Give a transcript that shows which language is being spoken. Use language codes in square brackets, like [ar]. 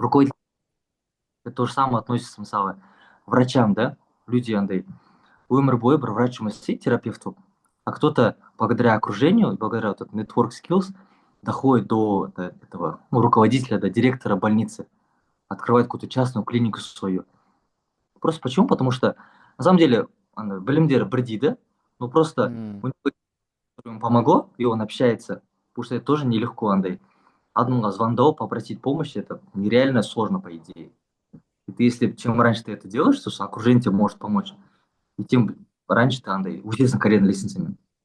[ru] руководитель, это то же самое относится, [kk] мысалы, [ru] врачам, да, люди [kk] андай өмір бойы бір врач жұмыс істейді, терапевт болып, [ru] а кто-то благодаря окружению и благодаря вот этот [en] network skills [ru] доходит до этого, ну, руководителя, до директора больницы, открывает какую-то частную клинику свою. Просто почему? Потому что на самом деле [kk] білімдері бірдей, [ru] да, но просто М. у него ему помогло, и он общается, потому что это тоже нелегко, [kk] андай. Адамға звондау, [ru] попросить помощи, это нереально сложно, по идее. И ты, если чем раньше ты это делаешь, то что окружение тебе может помочь, и тем раньше ты [kk] андай [ru] уйдешь на карьерной лестнице.